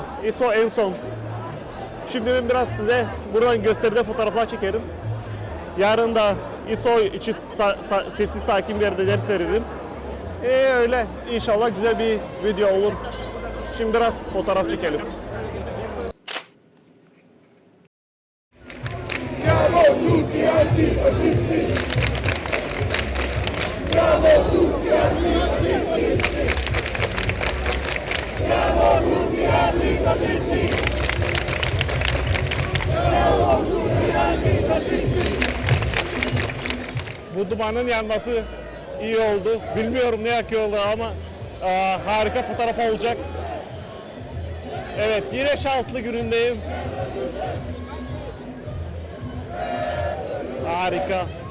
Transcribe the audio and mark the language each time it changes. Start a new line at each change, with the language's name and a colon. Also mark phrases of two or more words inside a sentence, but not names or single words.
Turkish: ISO en son. Şimdi ben biraz size buradan gösterdiğim fotoğraflar çekerim. Yarın da ISO için sessiz sakin bir yerde ders veririm. Öyle inşallah güzel bir video olur. Şimdi biraz fotoğraf çekelim.
Italian: Siamo tutti antifascisti! Siamo tutti antifascisti! Siamo tutti antifascisti! Siamo tutti antifascisti!
Turkish: Bu dumanın yanması iyi oldu. Bilmiyorum ne yakıyorlar ama harika fotoğraf olacak. Evet yine şanslı günündeyim. Harika.